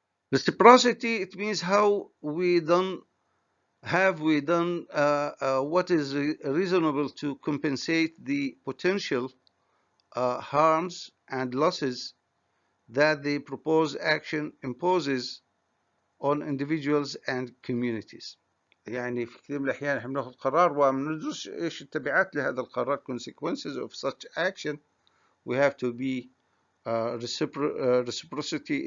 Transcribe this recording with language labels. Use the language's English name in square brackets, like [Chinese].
[English] Reciprocity, it means how we done, have we done what is reasonable to compensate the potential harms and losses that the proposed action imposes on individuals and communities. [Arabic] يعني في كثير من الأحيان احنا بناخذ قرار وما ندرس ايش التبعات لهذا القرار. [English] consequences of such action. We have to be reciprocity.